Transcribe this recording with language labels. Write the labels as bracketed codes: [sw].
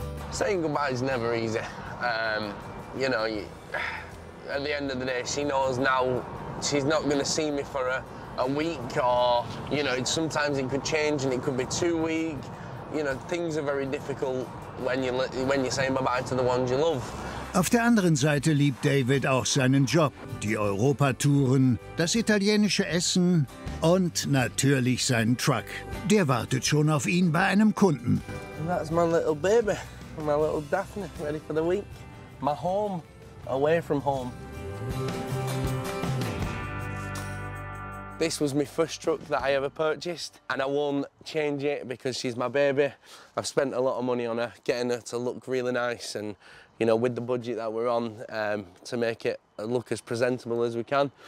[en] Saying goodbye is never easy. You know, at the end of the day, she knows now she's not going to see me for a week, or, you know, sometimes it could change and it could be 2 weeks. You know, things are very difficult when you're saying bye-bye to the ones you love. [de] Auf der anderen Seite liebt David auch seinen Job, die Europatouren, das italienische Essen und natürlich seinen Truck. Der wartet schon auf ihn bei einem Kunden. [en] That's my little baby, my little Daphne, ready for the week. My home, away from home. This was my first truck that I ever purchased, and I won't change it because she's my baby. I've spent a lot of money on her, getting her to look really nice, and, you know, with the budget that we're on, to make it look as presentable as we can.